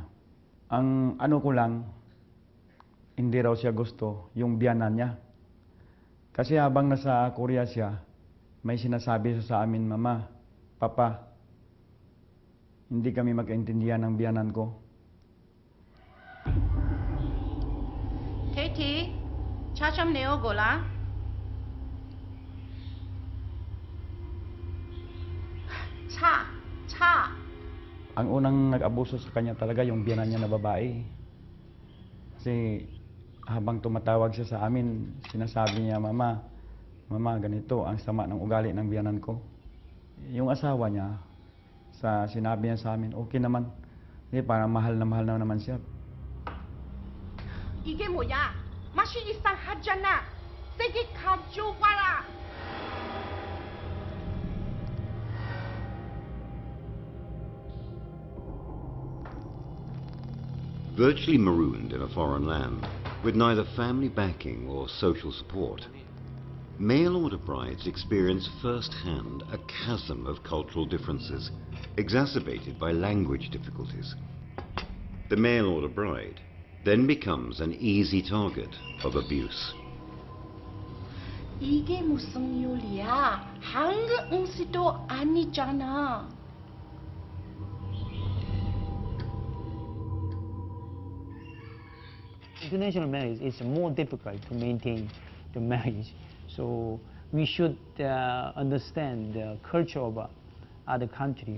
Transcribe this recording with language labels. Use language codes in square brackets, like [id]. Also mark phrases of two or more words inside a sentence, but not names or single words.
[tl] Ang ano ko lang, hindi raw siya gusto yung biyanan niya. Kasi habang nasa Korea siya, may sinasabi siya sa amin, Mama, Papa, hindi kami magkaintindihan ng biyanan ko. Katie, [ko] 차 좀 내어고라. 차. [tl] Ang unang nag-abuso sa kanya talaga yung biyanan niya na babae. Kasi habang tumatawag siya sa amin, sinasabi niya, Mama, ganito, ang sama ng ugali ng biyanan ko. Yung asawa niya, sinabi niya sa amin, okay naman. Parang mahal na naman siya. [ko] 이게 뭐야? 맛이 이상하잖아. 세게 가져와라. [en] Virtually marooned in a foreign land, with neither family backing or social support, mail-order brides experience firsthand a chasm of cultural differences, exacerbated by language difficulties. The mail-order bride then becomes an easy target of abuse. [ko] 이게 무슨 요리야? 한국 음식도 아니잖아. [en] International marriage is more difficult to maintain the marriage, so we should understand the culture of other country.